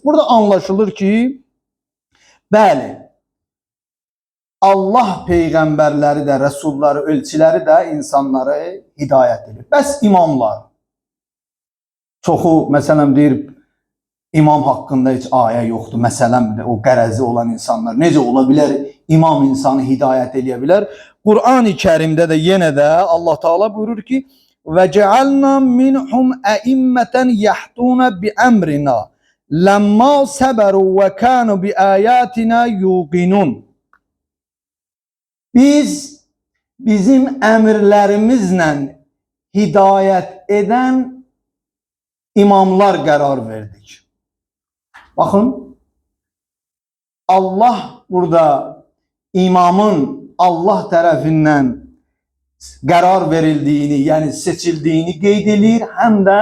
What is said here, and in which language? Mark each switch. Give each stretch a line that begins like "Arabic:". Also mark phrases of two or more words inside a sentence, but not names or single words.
Azerbaijani: Burada anlaşılır ki, bəli, Allah peyğəmbərləri də, rəsulları, elçiləri də insanları hidayət edir. Bəs imamlar, çoxu, məsələn, deyir, imam haqqında heç ayə yoxdur, məsələn, o qərəzi olan insanlar, necə ola bilər, imam insanı hidayət eləyə bilər? Kur'an-ı Kerimdə də yenə də Allah Teala buyurur ki,
Arabic: وَجَعَلْنَا مِنْهُمْ أَئِمَّةً يَحْدُونَ بِأَمْرِنَا لَمَّا صَبَرُوا وَكَانُوا بِآيَاتِنَا يُوقِنُونَ.
Azerbaijani: Biz bizim əmrlərimizlə hidayət edən imamlar qərar verdik. Baxın, Allah burada imamın Allah tərəfindən qərar verildiyini, yəni seçildiyini qeyd edir, həm də